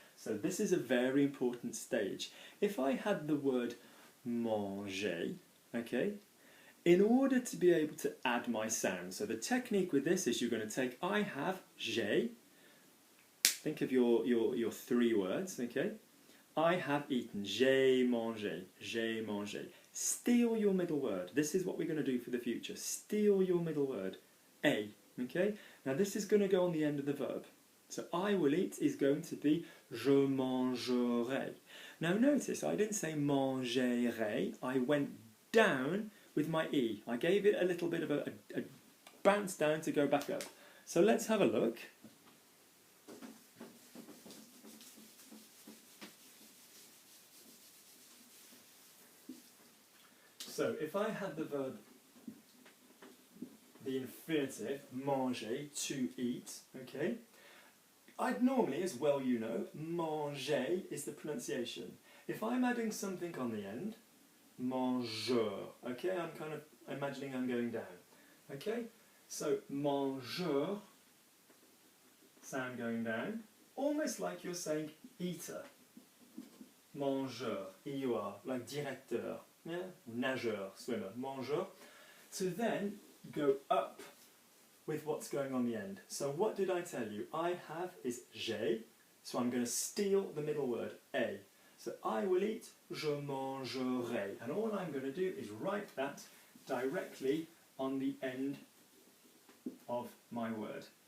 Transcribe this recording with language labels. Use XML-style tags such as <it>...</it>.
<en>So this is a very important stage. If I had the word manger, okay, in order to be able to add my sound, so the technique with this is you're going to take I have,</en> <fr>j'ai,</fr> <en>think of your three words, okay? I have eaten,</en> <fr>j'ai mangé, j'ai mangé.</fr> <en>Steal your middle word. This is what we're going to do for the future. Steal your middle word, a, okay? Now this is going to go on the end of the verb. So I will eat is going to be</en> <fr>je mangerai.</fr> <en>Now notice, I didn't say mangerai, I went down with my E. I gave it a little bit of a bounce down to go back up. So let's have a look. So if I had the verb, the infinitive, manger, to eat, okay, I'd normally, as well you know, manger is the pronunciation. If I'm adding something on the end, mangeur, okay, I'm kind of imagining I'm going down, okay? So mangeur, sound going down, almost like you're saying eater. Mangeur, E-U-R, like directeur, yeah? Nageur, swimmer, mangeur. To then go up with what's going on the end. So what did I tell you? I have is</en> <fr>j'ai,</fr> <en>so I'm going to steal the middle word, a. So I will eat,</en> <fr>je mangerai.</fr> <en>And all I'm going to do is write that directly on the end of my word.</en>